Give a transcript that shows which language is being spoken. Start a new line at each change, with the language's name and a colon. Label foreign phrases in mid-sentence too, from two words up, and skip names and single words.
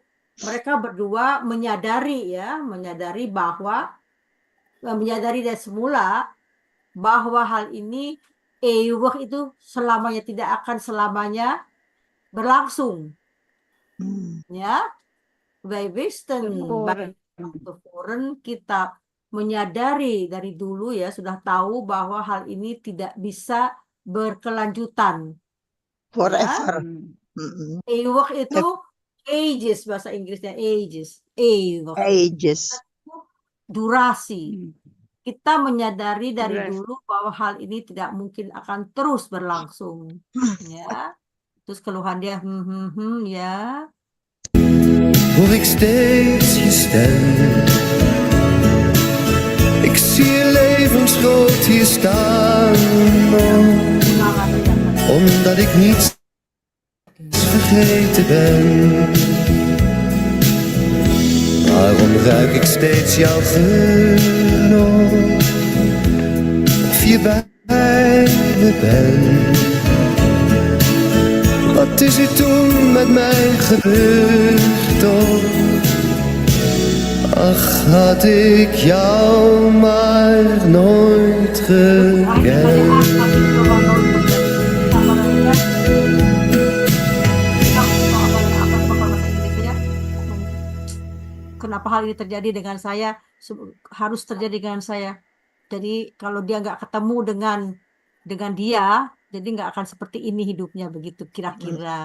Indonesian: Mereka berdua menyadari dari semula bahwa hal ini eeuwig itu selamanya tidak akan selamanya berlangsung. Ya,
Dutch: wij wisten van tevoren,
Indonesian: kita menyadari dari dulu ya, sudah tahu bahwa hal ini tidak bisa berkelanjutan.
English: Forever.
Indonesian: Eeuwig itu ages, bahasa Inggrisnya ages. Eeuwig.
English: Ages.
Indonesian: Durasi. Kita menyadari dari dulu bahwa hal ini tidak mungkin akan terus berlangsung. Ya. Terus keluhan dia, ya.
Dutch: Hoor ik steeds je stem. Ik zie je levensgroot hier staan. Omdat ik niets vergeten ben. Waarom ruik ik steeds jouw geur nog? Of je bij me bent. Wat is er toen met mij gebeurd toch? Ach, had ik jou maar nooit gekend.
Indonesian: Kenapa hal ini terjadi dengan saya? Harus terjadi dengan saya. Jadi kalau dia nggak ketemu dengan dia, jadi nggak akan seperti ini hidupnya, begitu kira-kira.